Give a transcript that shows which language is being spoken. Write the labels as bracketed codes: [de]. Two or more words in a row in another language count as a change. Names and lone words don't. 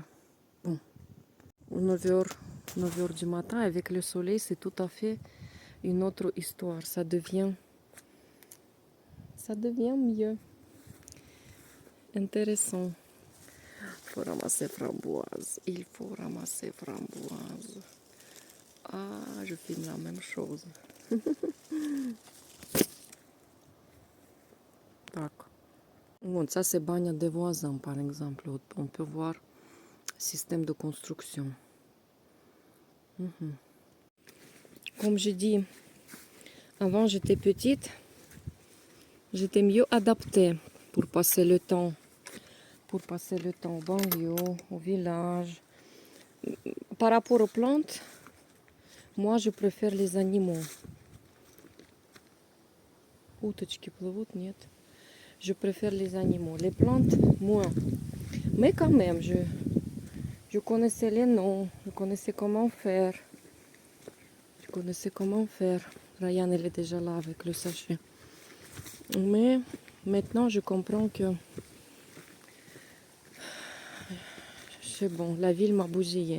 [fr] Bon, 9h du matin, avec le soleil, c'est tout à fait une autre histoire. Ça devient ça devient mieux. Intéressant. Il faut ramasser framboise. Il faut ramasser framboise. Ah, je filme la même chose. [ru] Так. Вот, [fr] ça c'est bagne des voisins, par exemple. On peut voir système de construction. Comme je dis, avant j'étais petite, j'étais mieux adaptée pour passer le temps. Pour passer le temps au banlieue, au village. Par rapport aux plantes, moi je préfère les animaux. [ru] Уточки плывут, нет. [fr] Je préfère les animaux. Les plantes, moins. Mais quand même, je connaissais les noms, je connaissais comment faire. Je connaissais comment faire. Ryan, elle est déjà là avec le sachet. Mais maintenant, je comprends que c'est bon, la ville m'a bousillé.